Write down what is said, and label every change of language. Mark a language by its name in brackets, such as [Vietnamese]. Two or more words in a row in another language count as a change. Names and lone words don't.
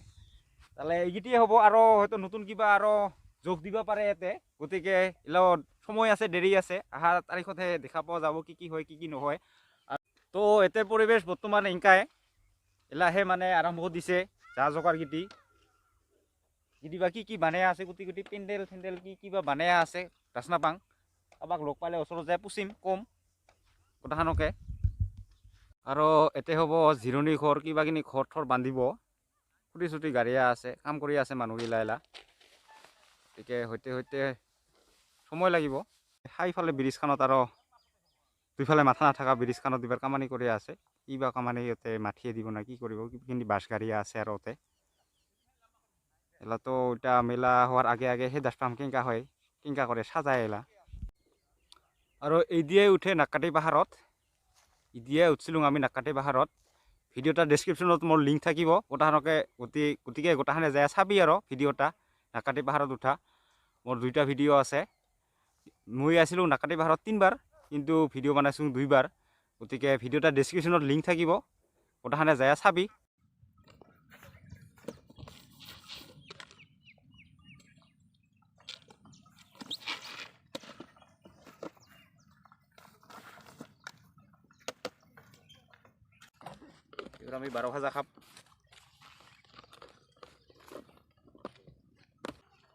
[Rangpuri] তাহলে এইগিটিয়ে হব আর হয়তো নতুন কিবা আর যোগ দিবা পারে এতে। গতিকে এলাও সময় আছে, দেরি আছে, আহা তারিখতে দেখা পাওয়া যাব কি হয় কি নহয়। তো এতে পরিবেশ বর্তমান এনকাই এলাহে মানে আরম্ভ দিছে যা জোগার গিটিবা কি বানাই আছে গুটি পেন্ডেল ফেন্ডেল কিবা বানাই আছে রাসনা পাং। কাবাক লগ পালে ওচৰত যায় পুছিম কম কথাখানকে। আর এতে হব জিরনি ঘর কিবা কিনি ঘর থর বান্ধিব, খুটি চুটি গাড়িয়া আছে, কাম কৰি আছে মানুহগিলা এলা। গতিকে হইতে সময় লাগিব। সাইফালে ব্রিজখানত আর দুইফালে মাথা নাথাকা ব্রিজখানত এবার কামানি করে আছে। কিবা কামানি ইতে মাঠিয়ে দিব না কি করব, কিন্তু বাস গাড়িয়া আছে আর ওতে এলা। তো ওইটা মেলা হওয়ার আগে সেই দাসপাম কেঙ্কা হয় কেঙ্কা করে সাজায় এলা। আর এই দিয়ে উঠে নাকাটি পাহাড়ত, ই দিয়ে উঠছিলুং আমি নাকাটি পাহাড়ত। ভিডিওটা ডেসক্রিপশনত মোর লিঙ্ক থাকিব, গোটাখানকে গতিকে গোটাখানে যায় চাবি আর ভিডিওটা নাকাটি পাহাড়ত উঠা। মোর 2টা ভিডিও আছে। মই আছিলুং নাকাটি পাহাড়ত 3বার কিন্তু ভিডিও বানাইছোঁ 2বার। গতিকে ভিডিওটা ডেসক্রিপশনত লিঙ্ক থাকিব, গোটাখানে যায় চাবি। এবার আমি 12 ভাজা খাম।